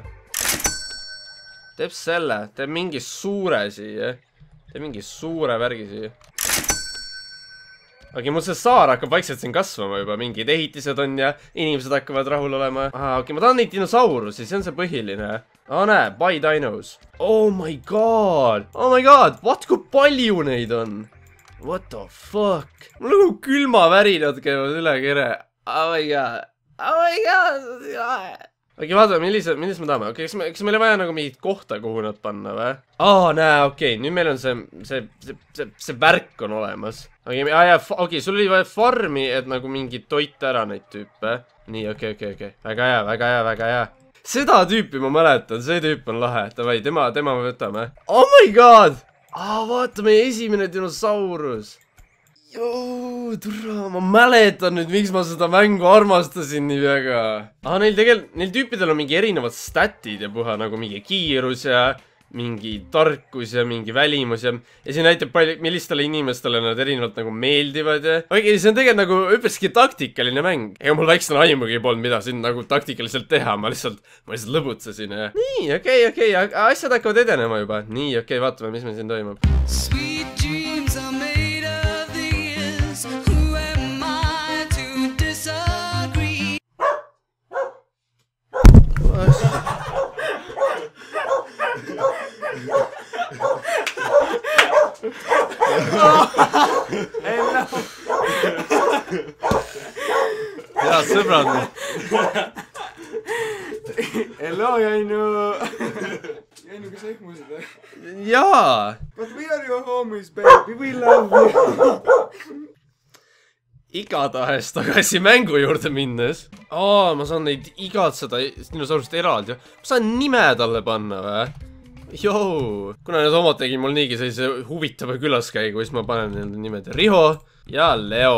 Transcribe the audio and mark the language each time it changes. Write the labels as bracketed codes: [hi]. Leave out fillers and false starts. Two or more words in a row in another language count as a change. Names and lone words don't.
[et] Teeb selle, teeb mingi suure siia. Teeb mingi suure värgi siia. Okei, mul see saar hakkab vaikselt siin kasvama juba, mingid ehitised on ja inimesed hakkavad rahul olema. Okei, ma tahan neid dinosaurusi, see on see põhiline. Näe, [en] buy dinos. Oh my god, [et] vaat kui palju neid on. [en] What the fuck? [et] Mul nagu külmavärinad käivad üle kere. [en] Oh my god. [et] Okei, vaatame, millised me tahame. Okei, kas meil on vaja nagu mingit kohta, kuhu nad panna, või? Näe, okei, nüüd meil on see värk on olemas. Okei, sul oli vaja farmi, et nagu mingi toit ära neid tüüpe. Nii, okei. Väga hea. Seda tüüpi ma mäletan, see tüüp on lahe. Davai, tema me võtame. [en] Oh my god! [et] Vaata, meie esimene dinosaurus. Joo, turra, ma mäletan nüüd, miks ma seda mängu armastasin nii väga. Neil tüüpidel on mingi erinevad statid ja puha, nagu mingi kiirus ja mingi tarkus ja mingi välimus ja siin näitab millistele inimestele nad erinevalt nagu meeldivad ja okei, see on tegelikult nagu üpreski taktikaline mäng. Ega mul väiksena aimugi polnud, mida siin nagu taktikaliselt teha, ma lihtsalt lõbutsesin ja nii, okei, asjad hakkavad edenema juba. Nii, okei, vaatame, mis meil siin toimub. [en] dreams are made of these. Who am I to disagree? [et] Head sõbrad. [en] Hello, Jainu. [et] Jainu, kas sa ehmusid või? Jaa. [en] But we are your homies, baby. We love you. [et] Igatahes tagasi mängu juurde minnes. Ma saan neid igatseda dinosaurust eraldi. Ma saan nime talle panna või? Joo. Kuna need omad tegid mul niigi sellise huvitava külaskäigu, siis ma panen nende nimed Riho ja Leo.